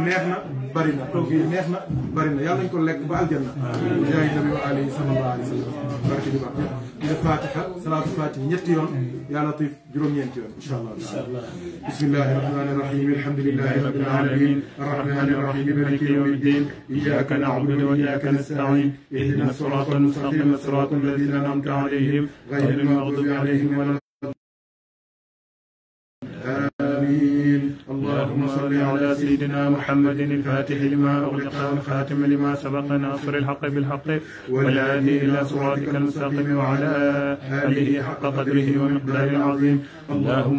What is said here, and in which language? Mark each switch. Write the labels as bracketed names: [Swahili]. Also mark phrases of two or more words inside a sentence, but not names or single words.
[Wolof] neex na bari na togg yi neex na bari na yàlla nañu ko lekk ba aljanna yaay nabi [Arabic] وعليه صلى الله عليه وسلم [Wolof] barke di baax def fatiha [Arabic] صلاة الفاتحة [Wolof] ñetti yoon [Arabic] يا لطيف [Wolof] juróom-ñeenti yoon [Arabic] إن شاء الله بسم الله الرحمن الرحيم الحمد لله رب العالمين الرحمن الرحيم مالك يوم الدين إياك نعبد وإياك نستعين اهدنا الصراط المستقيم صراط الذين أنعمت عليهم غير المغضوب عليهم و آمين اللهم صل على سيدنا محمد الفاتح لما أغلق والخاتم لما سبق ناصر الحق بالحق والهادي إلى صراطك المستقيم وعلى آله حق قدره ومقداره العظيم اللهم